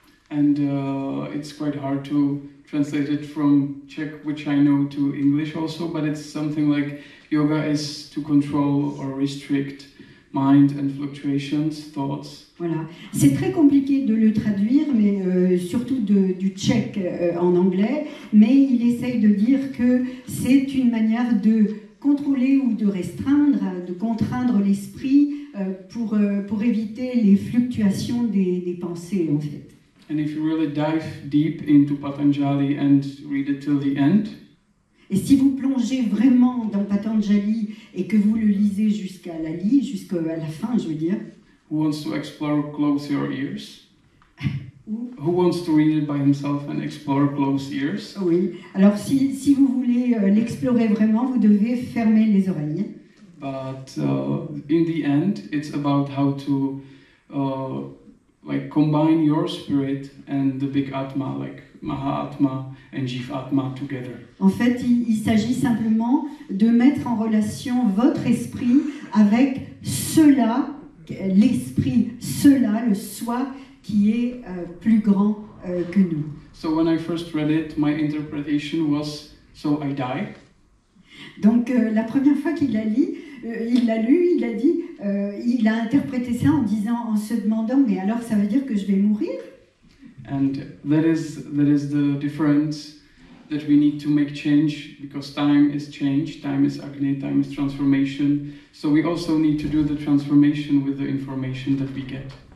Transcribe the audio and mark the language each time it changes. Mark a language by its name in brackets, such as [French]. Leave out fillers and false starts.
[English] And it's quite hard to translate it from Czech, which I know, to English also, but it's something like yoga is to control or restrict mind and fluctuations, thoughts. [French] Voilà, c'est très compliqué de le traduire, mais surtout du tchèque en anglais, mais il essaye de dire que c'est une manière de contrôler ou de restreindre, de contraindre l'esprit pour éviter les fluctuations des pensées, en fait. [English] And if you really dive deep into Patanjali and read it till the end, [French] et si vous plongez vraiment dans Patanjali et que vous le lisez jusqu'à la fin, je veux dire. [English] Who wants to explore, close your ears? Who wants to read it by himself and explore, close ears? [French] Oui, alors si vous voulez l'explorer vraiment, vous devez fermer les oreilles. [English] But in the end, it's about how to like combine your spirit and the big Atma, like Mahatma and Jivatma together. [French] En fait, il s'agit simplement de mettre en relation votre esprit avec cela, l'esprit, cela, le soi qui est plus grand que nous. [English] So when I first read it, my interpretation was, so I die. [French] Donc la première fois qu'il l'a lu, il a dit, il a interprété ça en se demandant, mais alors ça veut dire que je vais mourir? [English] And that is the difference that we need to make change, because time is change, time is Agni, time is transformation. So we also need to do the transformation with the information that we get.